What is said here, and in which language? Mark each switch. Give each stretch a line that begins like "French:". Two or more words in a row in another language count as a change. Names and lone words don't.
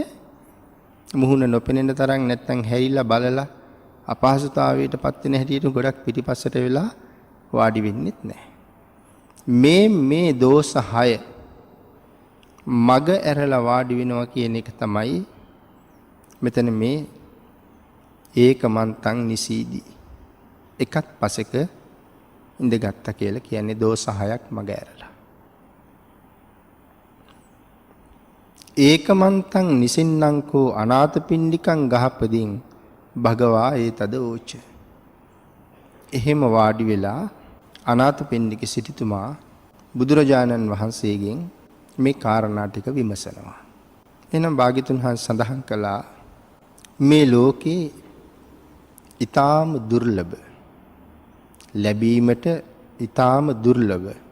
Sinhala: මුහුණ නොපෙනෙන තරම් නැත්තම් හැරිලා බලලා අපහසුතාවයටපත් වෙන හැටියට ගොඩක් පිටිපස්සට වෙලා වාඩි වෙන්නෙත් නැහැ. මේ දෝෂ 6 මග ඇරලා වාඩි වෙනවා කියන එක තමයි මෙතන මේ
Pali: ඒකමන්තං නිසීදි
Sinhala: එකත් පසෙක ඉඳගත්තා කියලා කියන්නේ දෝෂ 6ක් මග ඇරලා.
Pali: ඒකමන්තං නිසින්නංකෝ අනාථපිණ්ඩිකං ගහපදින් භගවා ඒතද ඕච.
Sinhala: එහෙම වාඩි වෙලා අනාථපිණ්ඩික සිටුතුමා බුදුරජාණන් වහන්සේගෙන් මේ කාරණා ටික විමසනවා. එහෙනම් භාග්‍යතුන් වහන්සේ සඳහන් කළා මේ ලෝකේ ඊටාම දුර්ලභ ලැබීමට ඊටාම දුර්ලභ.